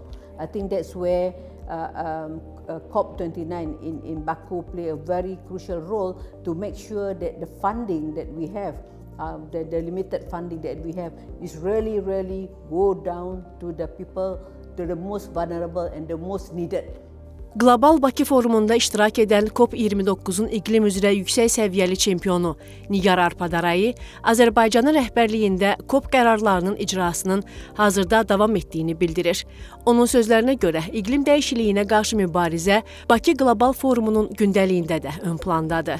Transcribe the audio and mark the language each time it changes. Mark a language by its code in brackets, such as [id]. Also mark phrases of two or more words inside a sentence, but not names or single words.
[en] I think that's where COP29 in Baku play a very crucial role to make sure that the funding that we have, the limited funding that we have, is really go down to the people, to the most vulnerable and the most needed. [az] Qlobal Bakı forumunda iştirak edən COP29-un iqlim üzrə yüksək səviyyəli çempionu Nigar Arpadarayi Azərbaycanın rəhbərliyində COP qərarlarının icrasının hazırda davam etdiyini bildirir. Onun sözlərinə görə iqlim dəyişikliyinə qarşı mübarizə Bakı Qlobal Forumunun gündəliyində də ön plandadır.